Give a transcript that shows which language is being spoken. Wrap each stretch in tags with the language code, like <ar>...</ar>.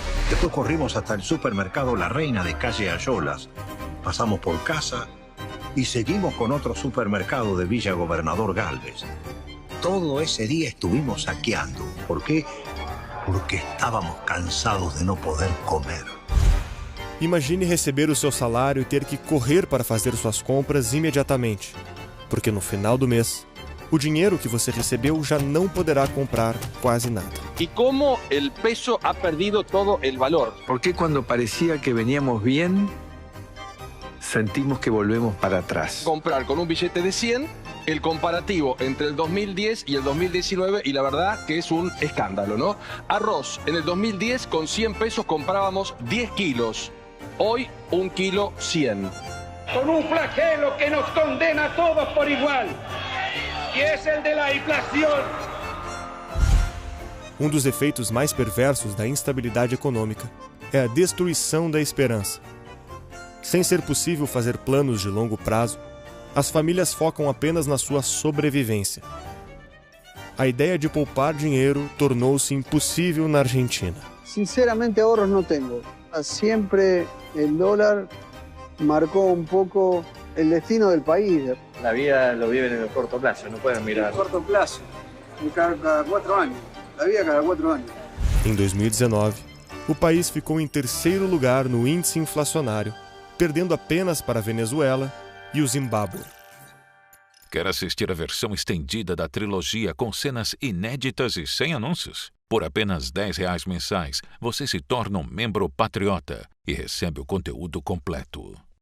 <es>Después corrimos hasta el supermercado La Reina de calle Ayolas, pasamos por casa y seguimos con otro supermercado de Villa Gobernador Galvez. Todo ese día estuvimos saqueando. ¿Por qué?</es> <pt>Porque estávamos cansados de não poder comer. Imagine receber o seu salário e ter que correr para fazer suas compras imediatamente, porque no final do mês, o dinheiro que você recebeu já não poderá comprar quase nada.</pt> <es>Y cómo el peso ha perdido todo el valor. ¿Por qué cuando parecía que veníamos bien, sentimos que volvemos para atrás? Comprar con un billete de 100, el comparativo entre el 2010 y el 2019, y la verdad que es un escándalo, ¿no? Arroz, en el 2010 con 100 pesos comprábamos 10 kilos. Hoy, 1 kilo 100. Con un flagelo que nos condena a todos por igual, que es el de la inflación.</es> <pt>Um dos efeitos mais perversos da instabilidade econômica é a destruição da esperança. Sem ser possível fazer planos de longo prazo, as famílias focam apenas na sua sobrevivência. A ideia de poupar dinheiro tornou-se impossível na Argentina.</pt> <es>Sinceramente, ahorros no tengo. Siempre el dólar marcó un poco el destino del país. La vida lo viven en el corto plazo, no pueden mirar. En el corto plazo, cada 4 años. La vida cada 4 años.</es> <pt>Em 2019, o país ficou em terceiro lugar no índice inflacionário, perdendo apenas para a Venezuela e o Zimbábue. Quer assistir a versão estendida da trilogia com cenas inéditas e sem anúncios? Por apenas R$10 mensais, você se torna um membro patriota e recebe o conteúdo completo.</pt>